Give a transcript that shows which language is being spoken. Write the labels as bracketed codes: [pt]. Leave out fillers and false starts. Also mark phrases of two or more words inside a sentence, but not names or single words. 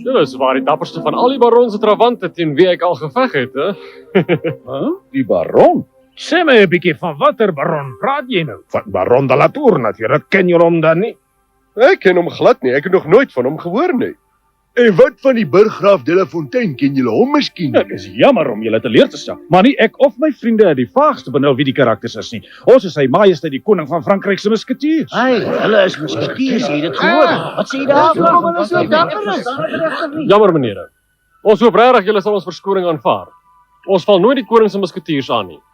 [af] Julle is waar die dapperste van al die baronse trawante teen wie ek al geveg het, hè? Die baron? Sê my 'n bietjie van watter baron praat jy nou? Van Baron de la Tour natuurlik. Ken julle hom dan nie? Ek ken hom glad nie. Ek het nog nooit van hom gehoor nie. En wat van die burggraaf de la Fontaine, ken julle hom miskien? Ek is jammer om julle te leer te stel, maar nie ek of my vriende het die vaagste benul wie die karakters is nie. Ons is sy majesteit die koning van Frankryk se musketiers. Hey, hulle is musketiers, jy het dit gehoor. Wat sê jy daarvan? Hulle is so dapper. Jammer meneere. Ons hoop regtig julle sal ons verskoning aanvaar. Ons val nooit die koning se musketiers aan nie.